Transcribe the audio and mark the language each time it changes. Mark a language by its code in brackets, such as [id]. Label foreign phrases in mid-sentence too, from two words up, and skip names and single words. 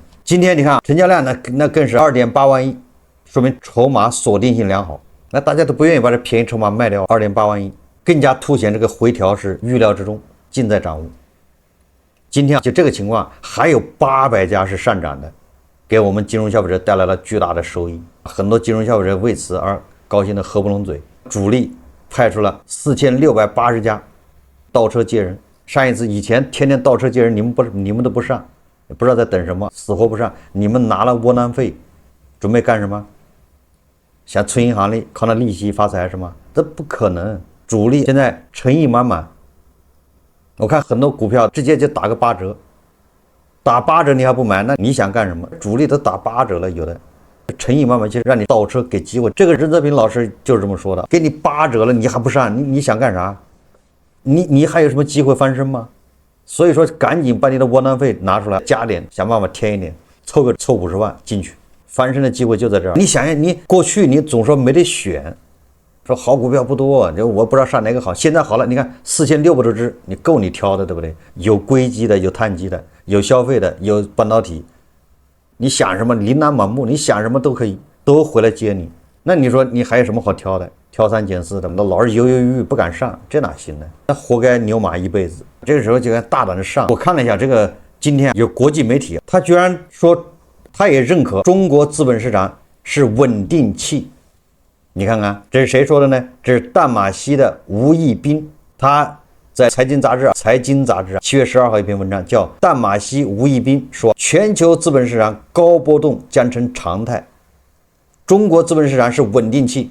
[zh] 今天你看成交量那更是2.8萬億，說明籌碼鎖定性良好，那大家都不願意把這便宜籌碼賣掉2.8萬億，更加凸顯這個回調是預料之中，盡在掌握。今天就這個情況，還有800家是上漲的，給我們金融消費者帶來了巨大的收益，很多金融消費者為此而高興的合不攏嘴。主力派出了4680家倒車接人，上一次以前天天倒車接人，你們都不上，不知道在等什麼，死活不上。你們拿了窩囊費，準備幹什麼？想存銀行裡靠那利息發財是嗎？這不可能。主力現在誠意滿滿，我看很多股票直接就打個8折，打8折你還不買，那你想幹什麼？主力都打8折了，有的誠意滿滿，就讓你倒車給機會。這個任澤平老師就是這麼說的，給你8折了你還不上，你想幹啥？你還有什麼機會翻身嗎？所以說趕緊把你的窩囊費拿出來，加點，想辦法添一點，湊50萬進去，翻身的機會就在這兒。你想想，你過去你總說沒得選，說好股票不多，就我不知道上哪個好。現在好了，你看4600多只，你夠你挑的，對不对？有硅基的，有碳基的，有消費的，有半導體。你想什麼琳琅滿目，你想什麼都可以，都回來接你。那你說你還有什麼好挑的？挑三拣四的，那老是猶猶豫豫不敢上，這哪行呢？那活該牛馬一輩子。這個時候就該大膽的上。我看了一下這個，今天有國際媒體，他居然說他也認可中國資本市場是穩定器。你看看這是誰說的呢？這是淡馬錫的吳毅斌，他在財經雜誌7月12號一篇文章，叫淡馬錫吳毅斌說，全球資本市場高波動將成常態，中國資本市場是穩定器。